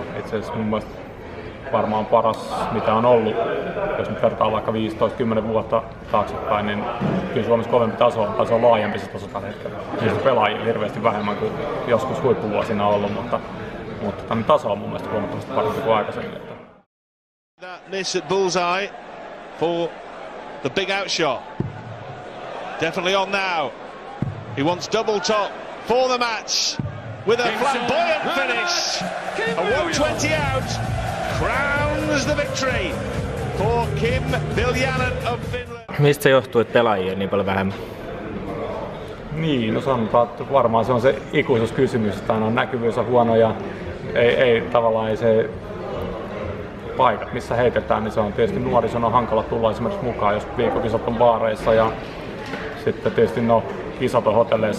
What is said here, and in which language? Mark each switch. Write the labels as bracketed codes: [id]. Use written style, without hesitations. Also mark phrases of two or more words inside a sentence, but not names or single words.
[fi] Itse asiassa mun mielestä varmaan paras mitä on ollut, jos nyt vertaa vaikka 15-10 vuotta taaksepäin, niin kyllä Suomessa kovempi taso on, tai se on laajempi se taso tällä hetkellä. Siis pelaajia hirveästi vähemmän kuin joskus huippuvuosina on ollut, mutta tämän taso on mun mielestä huomattavasti parempi kuin aikaisemmin. [en] Miss at bullseye for the big outshot. Definitely on now. He wants double top for the match with a flamboyant finish. A 120 out crowns the victory for Kim Viljanen of Finland. [fi] Mistä se johtuu, että pelaajia on niin paljon vähemmän? Niin, no sanotaan, että varmaan se on se ikuisuuskysymys, että aina näkyvyys on huono ja ei se paikat, missä heitetään, niin se on tietysti nuorison on hankala tulla esimerkiksi mukaan, jos viikkokisat on baareissa ja sitten tietysti kisat on hotelleissa.